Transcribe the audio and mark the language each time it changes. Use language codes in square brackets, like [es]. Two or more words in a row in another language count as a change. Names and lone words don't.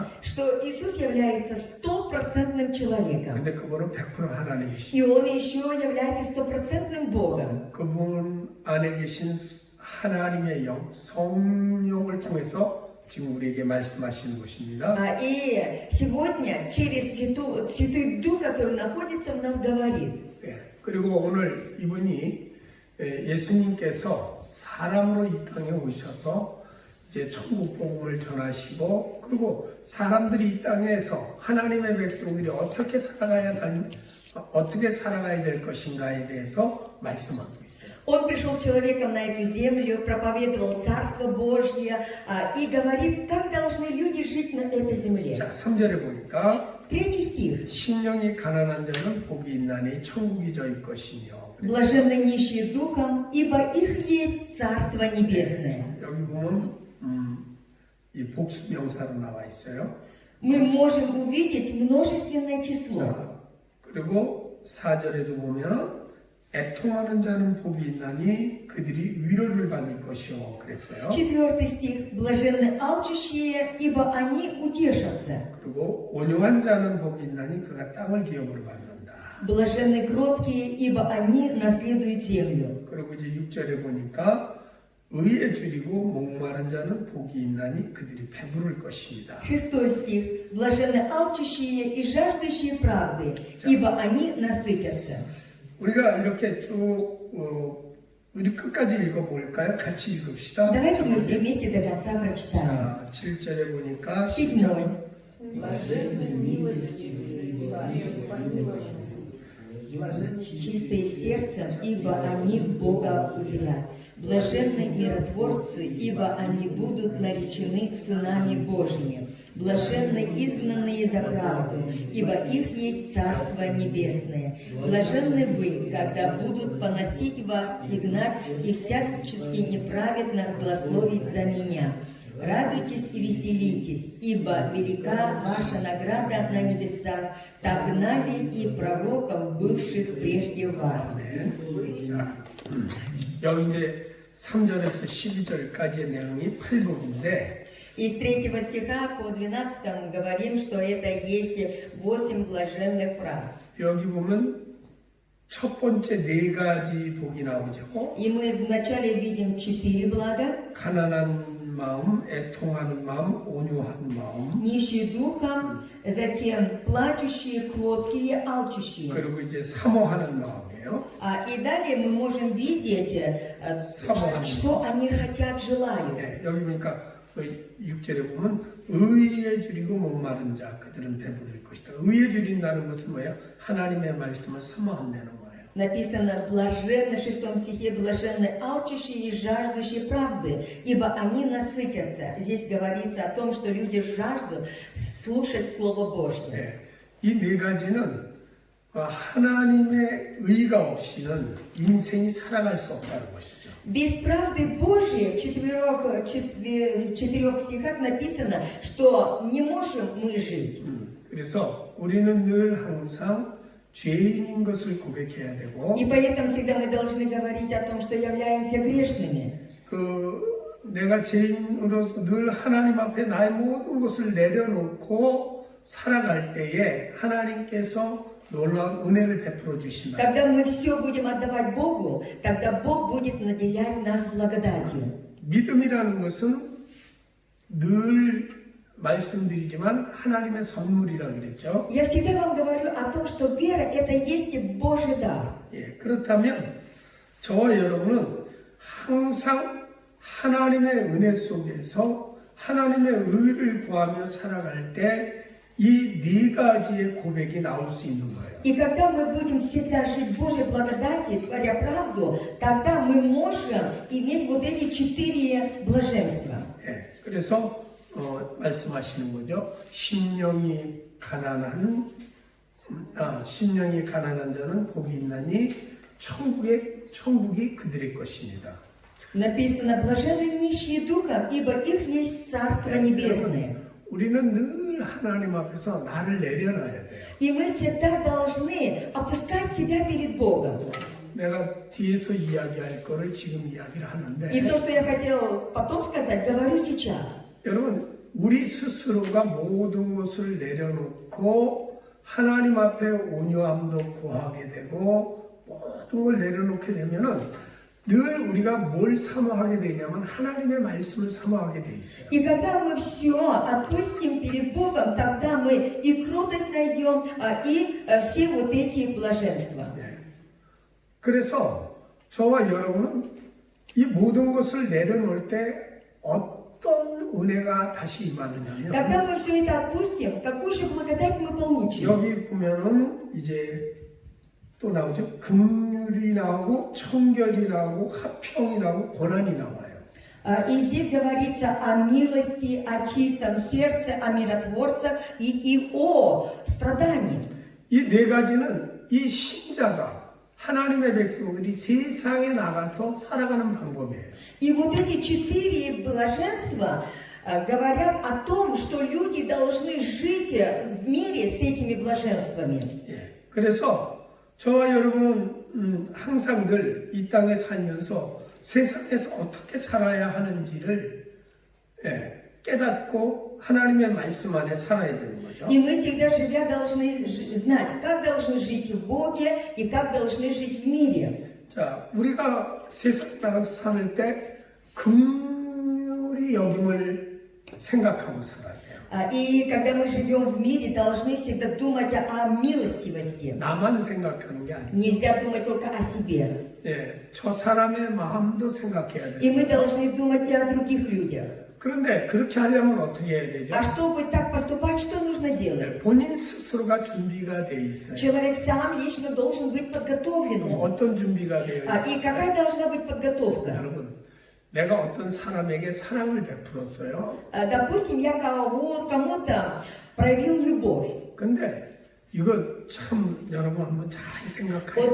[ru] что Иисус является стопроцентным человеком. [ko] 근데 그분은 100% 하나님이십니다. [ru] И Он еще является стопроцентным Богом. [ko] 그분 안에 계신 하나님의 영, 성령을 통해서 지금 우리에게 말씀하시는 것입니다. [ru] И сегодня через Святой Дух, который находится в нас, говорит. [ko] 그리고 오늘 이분이 예수님께서 사람으로 이 땅에 오셔서 이제 천국 복음을 전하시고 그리고 사람들이 이 땅에서 하나님의 백성들이 어떻게 살아가야 될 것인가에 대해서 말씀하고 있어요. [ru] Он пришел человеком на эту землю, проповедовал Царство Божье и говорит, как должны люди жить на этой земле. [ko] 자, 3절에 보니까 [ru] Третий стих. [ko] 심령이 가난한 자는 복이 있나니 천국이 저희 것이며 [ru] Блаженны нищие духом, ибо их есть Царство Небесное. [ko] 여기 보면 이 복수 명사로 나와 있어요. [ru] Мы можем увидеть множественное число. [ko] 자, 그리고 4절에도 보면 애통하는 자는 복이 있나니 그들이 위로를 받을 것이요 그랬어요. [ru] Четвертый стих. Блаженны алчущие, ибо они утешатся. [ko] 그리고 온유한 자는 복이 있나니 그가 땅을 기업으로 받는다. [ru] Блаженны кроткие, ибо они наследуют землю. [ko] 그리고 이제 6절에 보니까 의에 줄이고 목마른 자는 복이 있나니 그들이 배부를 것입니다. [ru] Шестой стих. Блаженны алчущие и жаждущие правды, ибо они насытятся. [ko] 우리가 이렇게 쭉 우리 끝까지 읽어볼까요? 같이 읽읍시다. [ru] Давайте мы все вместе до конца прочитаем. [ko] 자, 7절에 보니까 [ru] Седьмой. Чистые сердцем, ибо они Бога узрят. Блаженны миротворцы, ибо они будут наречены сынами Божьими. Блаженны изгнанные за правду, ибо их есть Царство Небесное. Блаженны вы, когда будут поносить вас и гнать, и всячески неправедно злословить за меня. Радуйтесь и веселитесь, ибо велика ваша награда на небесах, так гнали и пророков, бывших прежде вас. [ko] 자, 여기 이제 3절에서 12절까지의 내용이 팔복인데 [ru] И с 3 стиха по 12 мы говорим, что это есть 8 блаженных фраз. [ko] 여기 보면 첫 번째 네 가지 복이 나오죠. [ru] И мы вначале видим 4 блага. [ko] 가난한 마음, 애통하는 마음, 온유한 마음. [ru] Нищие духом, затем плачущие, кроткие, алчущие. [ko] 그리고 이제 사모하는 마음이에요. [ru] И далее мы можем видеть, что они хотят, желают. [ko] 네, 여기 보니까 6절에 보면 의에 줄이고 목마른 자 그들은 배부를 것이다. 의에 줄인다는 것은 뭐예요? 하나님의 말씀을 사모한다는 거예요. [ru] Написано, блаженны, в 6 стихе, блаженны алчущие и жаждущие правды, ибо они насытятся. Здесь говорится о том, что люди жаждут слушать Слово Божье. [ko] 네, 이 네 가지는 하나님의 의가 없이는 인생이 살아갈 수 없다는 것이죠. [ru] Без правды Божьей в 4 стихах написано, что не можем мы жить. [ko] 그래서 우리는 늘 항상 죄인인 것을 고백해야 되고 [ru] И поэтому всегда мы должны говорить о том, что являемся грешными. [ko] 내가 죄인으로서 늘 하나님 앞에 나의 모든 것을 내려놓고 살아갈 때에 하나님께서 놀라운 은혜를 베풀어 주신다. [ru] Когда мы все будем отдавать Богу, тогда Бог будет наделять нас благодатью. [ko] 믿음이라는 것은 늘 말씀드리지만 하나님의 선물이라고 그랬죠. [ru] Я всегда вам говорю о том, что вера – это есть Божий дар. [ko] 예, 그렇다면 저와 여러분은 항상 하나님의 은혜 속에서 하나님의 의를 구하며 살아갈 때 이 네 가지의 고백이 나올 수 있는 거예요. [ru] И когда мы будем всегда жить в Божьей благодати, творя правду, тогда мы можем иметь вот эти 4 блаженства. [ko] 예, 그래서 말씀하시는 거죠. 심령이 가난한 자는 복이 있나니 천국이 그들의 것입니다. [ru] Написано, блаженны нищие духом, ибо их есть Царство Небесное. [ko] 우리는 늘 하나님 앞에서 나를 내려놔야 돼요. [ru] И мы всегда должны опускать себя перед Богом. [ko] 내가 뒤에서 이야기할 거를 지금 이야기를 하는데 [ru] И то, что я хотел потом сказать, говорю сейчас. [ko] 여러분 우리 스스로가 모든 것을 내려놓고 하나님 앞에 온유함도 구하게 되고 모든 걸 내려놓게 되면은 늘 우리가 뭘 사모하게 되냐면 하나님의 말씀을 사모하게 돼 있어요. [ru] И когда мы все отпустим перед Богом, тогда мы и кротость найдем, и все вот эти блаженства. [ko] 네. 그래서 저와 여러분은 이 모든 것을 내려놓을 때 어떤 은혜가 다시 임하느냐면 [ru] Когда мы все это отпустим, какую же благодать мы получим? [ko] 여기 보면은 이제 또 나오죠. 긍휼이 나오고 청결이 나오고 화평이 나오고 고난이 나와요. [ru] И здесь говорится о милости, о чистом сердце, о миротворцах и о страдании. [ko] 이 네 가지는 이 신자가 하나님의 백성들이 세상에 나가서 살아가는 방법이에요. [ru] И вот эти 4 блаженства говорят о том, что люди должны жить в мире с этими блаженствами. [ko] 예. 그래서 저와 여러분은 항상 늘 이 땅에 살면서 세상에서 어떻게 살아야 하는지를 깨닫고 하나님의 말씀 안에 살아야 되는 거죠. [ru] И мы всегда, живя, должны знать, как должны жить в Боге и как должны жить в мире. [ko] 자, 우리가 세상에 나가서 사는 때 긍휼히 여김을 생각하고 살아야 돼요. [ru] И когда мы живем в мире, должны всегда думать о милостивости. [ko] 나만 생각하는 게 아니에요. [ru] Нельзя думать только о себе. [ko] 예, 저 사람의 마음도 생각해야 [ru] И [ko] 돼요. [ru] мы должны думать и о других людях. [ko] 그런데 그렇게 하려면 어떻게 해야 되죠? [ru] А чтобы так поступать, что нужно делать? [ko] 본인 스스로가 준비가 돼 있어요. [ru] Человек сам лично должен быть подготовленным. [ko] 어떤 준비가 되어 있어요? [ru] И какая должна быть подготовка? [ko] 여러분, 내가 어떤 사람에게 사랑을 베풀었어요. [ru] Допустим, я кому-то проявил любовь. [ko] 근데 이거 참 여러분 한번 잘 생각해요.